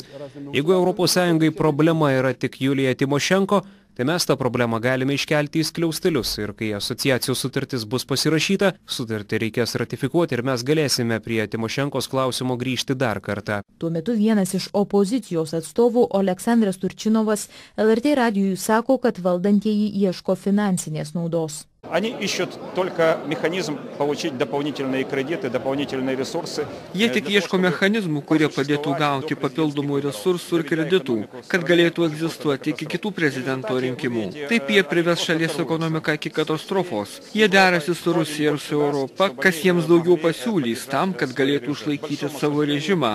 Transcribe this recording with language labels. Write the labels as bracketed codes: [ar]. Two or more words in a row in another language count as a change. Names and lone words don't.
[lt] Jeigu ES problema yra tik Julija Timošenko, tai mes tą problemą galime iškelti į skliaustelius ir kai asociacijos sutartis bus pasirašyta, sutartį reikės ratifikuoti ir mes galėsime prie Timošenkos klausimo grįžti dar kartą. Tuo metu vienas iš opozicijos atstovų Oleksandras Turčinovas LRT radijui sako, kad valdantieji ieško finansinės naudos. [ru] Они ищут только механизм получить дополнительные кредиты, дополнительные ресурсы. [lt] Jie tik ieško mechanizmų, kurie padėtų gauti papildomų resursų ir kreditų, kad galėtų egzistuoti iki kitų prezidento rinkimų. Taip jie prives šalies ekonomiką iki katastrofos. Jie derasi su Rusija ir su Europa, kas jiems daugiau pasiūlys tam, kad galėtų išlaikyti savo režimą.